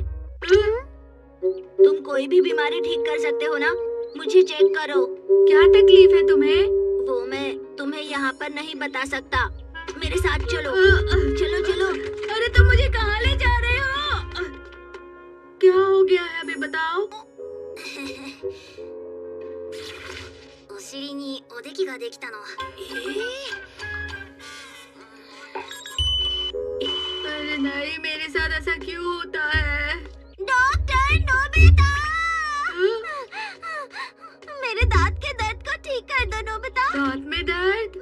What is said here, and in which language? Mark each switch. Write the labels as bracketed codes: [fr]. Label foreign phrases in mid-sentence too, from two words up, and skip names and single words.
[hi] तुम कोई भी बीमारी ठीक कर सकते हो ना? मुझे चेक करो। क्या तकलीफ है तुम्हें? वो मैं तुम्हें यहाँ पर नहीं बता सकता। मेरे साथ चलो। चलो चलो। अरे तुम मुझे कहाँ ले जा रहे हो? क्या हो गया है, अभी बताओ। [ja] お尻におできができたの。 [hi] अरे नहीं, मेरे साथ ऐसा क्यों होता है? डॉक्टर नोबिता, मेरे दांत के दर्द को ठीक कर दो नोबिता। दांत में दर्द?